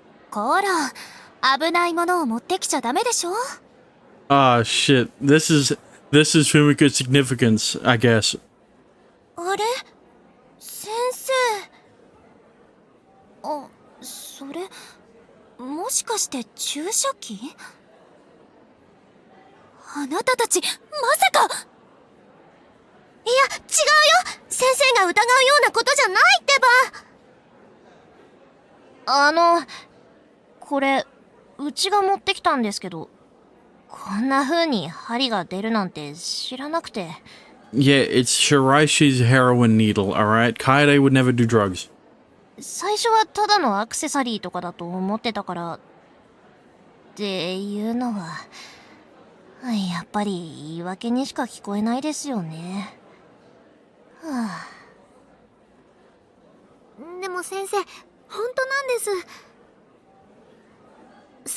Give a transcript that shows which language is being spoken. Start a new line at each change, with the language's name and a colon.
Japanese: こら、危ないものを持ってきちゃダメでしょ。
English: Ah, shit. This is Fumiko's significance, I guess.
Japanese: あれ？先生。それ、もしかして注射器？あなたたち、まさか！いや、違うよ！先生が疑うようなことじゃないってば！これ、うちが持ってきたんですけど、こんな風に針が出るなんて知らなくて。
English: Yeah, it's Shiraishi's heroin needle, alright? Kaede would never do drugs.
Japanese: 最初はただのアクセサリーとかだと思ってたから、っていうのは、やっぱり言い訳にしか聞こえないですよね。はあ。でも先生、本当なんです。